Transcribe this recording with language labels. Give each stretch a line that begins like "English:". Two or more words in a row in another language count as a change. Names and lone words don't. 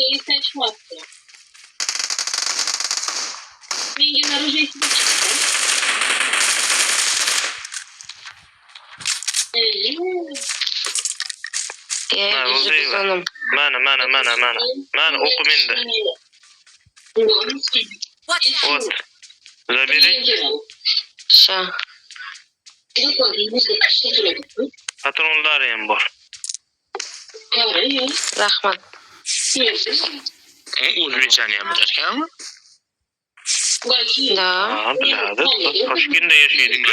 Uzbek: Menga narujay Mana o'qi menda.
Russian: Вот. Забери.
Uzbek: Sha. Patronlari ham bor. Rahmat. O'zbekchani ham bilarkanmi?
Russian: Да.
Uzbek: Ha, biladi. Toshkentda yashaydigan.